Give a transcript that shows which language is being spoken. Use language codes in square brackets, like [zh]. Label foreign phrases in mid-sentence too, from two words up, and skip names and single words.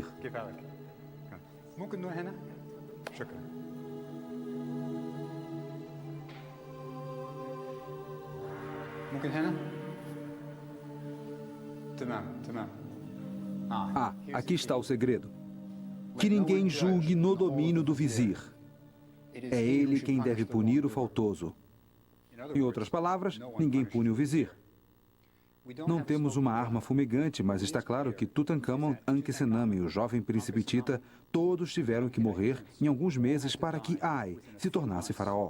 [ar] كيفك؟ ممكن نروح هنا؟ شكرا. ممكن هنا؟ تمام تمام. [pt] Ah, aqui está o segredo. Que ninguém julgue no domínio do vizir. É ele quem deve punir o faltoso. Em outras palavras, ninguém pune o vizir. Não temos uma arma fumegante, mas está claro que Tutankhamon, Ankhesenamen e o jovem príncipe Tita, todos tiveram que morrer em alguns meses para que Ai se tornasse faraó.